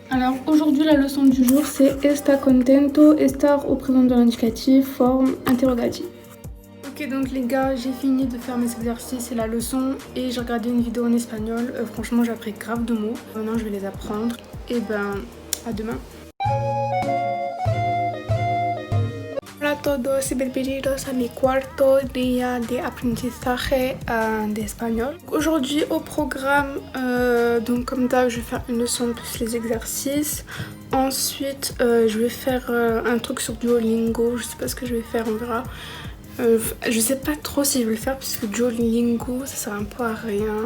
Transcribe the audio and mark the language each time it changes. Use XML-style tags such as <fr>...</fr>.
<fr>Alors aujourd'hui la leçon du jour c'est</fr> <es>está contento, estar</es> <fr>au présent de l'indicatif, forme interrogative. Ok donc les gars, j'ai fini de faire mes exercices et la leçon et j'ai regardé une vidéo en espagnol. Franchement j'ai appris grave de mots. Maintenant je vais les apprendre. Et ben à demain.</fr> <es>Hola a todos y bienvenidos a mi cuarto día de aprendizaje de espagnol.</es> <fr>Aujourd'hui au programme, donc comme d'hab, je vais faire une leçon plus les exercices. Ensuite, je vais faire un truc sur Duolingo. Je sais pas ce que je vais faire, on verra. Je sais pas trop si je vais le faire puisque Duolingo ça sert un peu à rien.</fr>